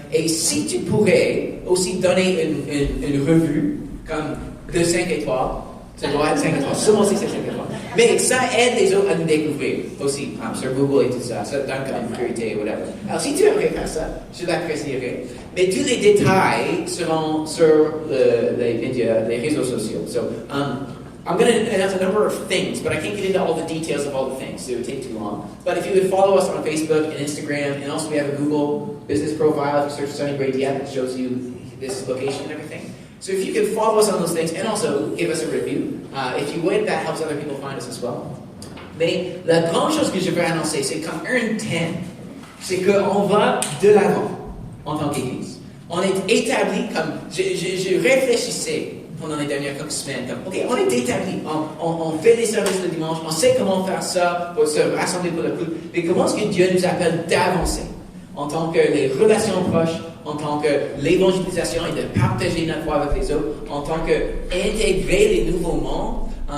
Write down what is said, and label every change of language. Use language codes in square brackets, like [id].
[fr] Et si tu pourrais aussi donner une revue comme de 5 étoiles, ça doit être 5 étoiles, seulement si c'est 5 étoiles. Mais ça aide les autres à nous découvrir aussi, sur Google et tout ça. Ça donne comme une priorité ou whatever. Alors si tu aimerais faire ça, je l'apprécierais. Mais tous les détails seront sur les médias, les réseaux sociaux. [en] So, I'm going to announce a number of things, but I can't get into all the details of all the things. It would take too long. But if you would follow us on Facebook and Instagram, and also we have a Google business profile. If you search Sunny Bray Diet, it shows you this location and everything. So if you can follow us on those things, and also give us a review, if you would, that helps other people find us as well. [fr] Mais la grande chose que je veux annoncer, c'est comme un thème, c'est qu'on va de l'avant en tant qu'Église. On est établi comme, je réfléchissais pendant les dernières semaines, comme, ok, on est établi, on fait des services le dimanche, on sait comment faire ça pour se rassembler pour le culte, mais comment est-ce que Dieu nous appelle d'avancer en tant que les relations proches, en tant que l'évangélisation et de partager notre foi avec les autres, en tant qu'intégrer les nouveaux membres.